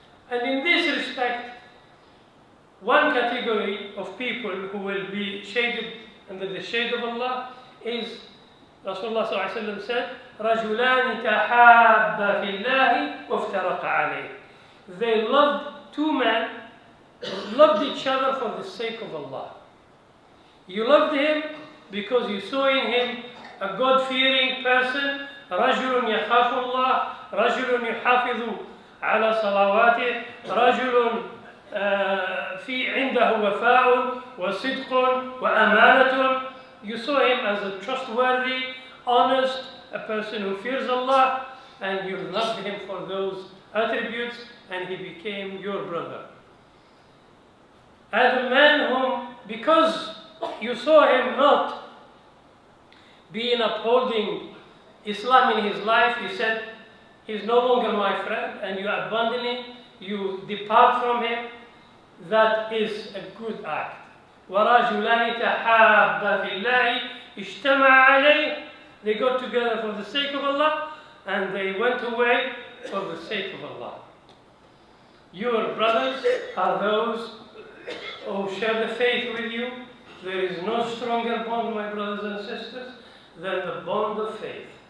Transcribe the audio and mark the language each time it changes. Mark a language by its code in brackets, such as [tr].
[en] And in this respect, one category of people who will be shaded under the shade of Allah is, Rasulullah sallallahu alaihi wasallam said, [ar] رَجُلَانِ تَحَابَّا فِي اللَّهِ وَافْتَرَقَ عَلَيْهِ. [en] They loved, two men loved each other for the sake of Allah. You loved him because you saw in him a God-fearing person. [ar] رَجُلٌ يَخَافُ اللَّهِ, رَجُلٌ يُحَافِظُ عَلَى صَلَوَاتِهِ, رَجُلٌ في عنده وفاء وصدق وأمانة. [en] You saw him as a trustworthy, honest, a person who fears Allah, and you loved him for those attributes, and he became your brother. And a man whom, because you saw him not being upholding Islam in his life, you said, he's no longer my friend, and you abandon him, you depart from him. That is a good act. [ar] وَرَجُلَانِ تَحَابَّا فِي اللَّهِ اجْتَمَعَ عَلَيْهِ [en] They got together for the sake of Allah, and they went away for the sake of Allah. Your brothers are those who share the faith with you. There is no stronger bond, my brothers and sisters, than the bond of faith.